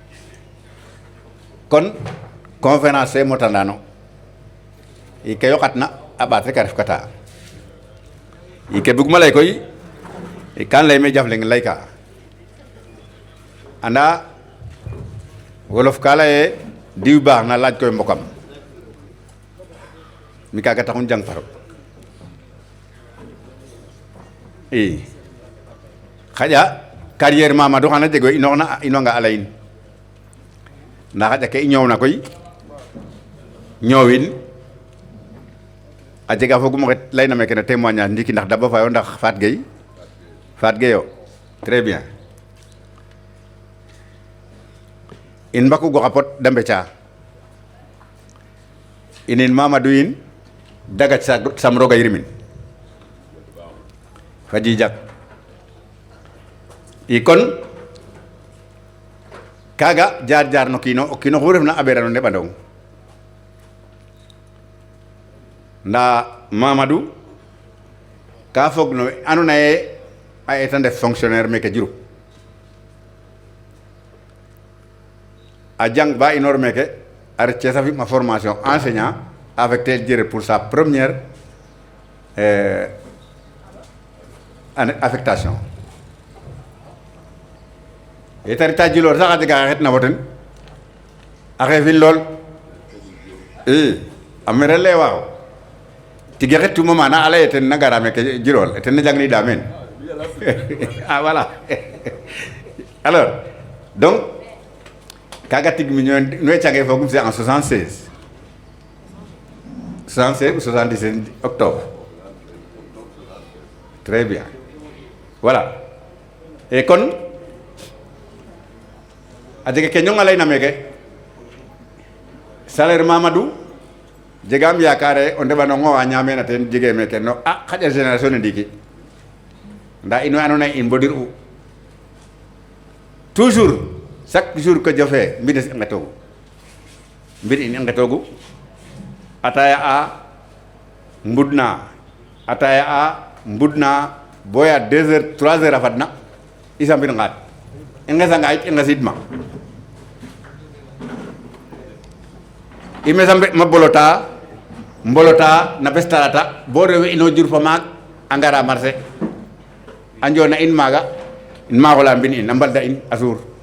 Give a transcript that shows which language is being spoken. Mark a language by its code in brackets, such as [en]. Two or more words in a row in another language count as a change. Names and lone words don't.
[srr] kon conférence fe motandano i ke yoqatna a ɓaat rek a ref kata i ke buguma lay koy kan lay me jaf leng lay ka anda wolof ka laye diw baax na laaj koy mbokam mi kaga taxun jang faro i xaƴa carrière Mamadou xana jeg we inooxna a layin nda xaƴa ke i ñoowna koy ñoowin a jega fogum oxe layna meke no témoignage ndiki ndax Daba Faye o ndax Fat Gueye yo [fr] très bien [srr] in mbaku goxa pot da mbeca inin Mamadou in dagat sam roga yirmin fa jijak i kon kaga jaar no kiino o kiino xu refna a ɓeera no ndeɓandong nda Mamadou ka fog no andoona yee a eta ndef fonctionnaire meke Diouroup a jang ba inoor meke a ret Thiès a fi ma [fr] formation enseignant affecté Diouroup pour sa première [srr] affectation eta reta Djilor sax a jega xa xetna fo ten a xeefin lool i a mere le waaw tige xetuma mana a leye ten na gara meke Djilor ten na jangnida meen ah [fr] voilà alors donc [srr] kaga tig mi no cange fogum [fr] c'est en 76 ou 77 octobre très bien voilà et [srr] kon a jega ke ñonga layna meke salaire Mamadou jegaam yakare o ndeɓanongo wa ñamena ten jege meke no a xaƴa génération ne ndiki nda in way andoona yee in mbodir'u [fr] toujours chaque jour que [srr] jofe mbines i nqetoogu mbir in i nqetoogu ataya a mbudna boya [fr] 2 heures 3 heures [srr] a fadna i sambir ngaat i nqesanga yit i nqesidma i mesa ma mbolota na bes talata bo rewe ino jur fa maak a ngara marché a njoona in maaga in maaxola mbin in a mbalda in a suur